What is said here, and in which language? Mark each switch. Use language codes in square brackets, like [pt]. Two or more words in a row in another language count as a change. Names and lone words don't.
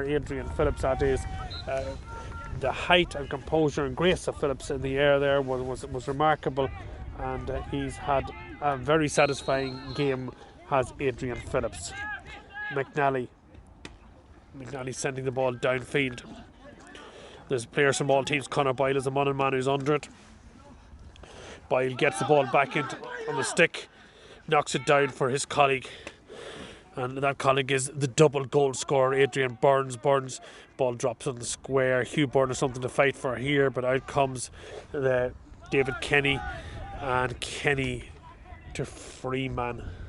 [en] Adrian Phillips, that is. The height and composure and grace of Phillips in the air there was remarkable, and he's had a very satisfying game, has Adrian Phillips. McNally sending the ball downfield. There's players from all teams. Conor Boyle is a Monaghan man who's under it. Boyle gets the ball back on the stick, knocks it down for his colleague, and that colleague is the double goal scorer, Adrian Burns. Burns, ball drops on the square. Hugh Byrne has something to fight for here, but out comes David Kenny, and Kenny to Freeman.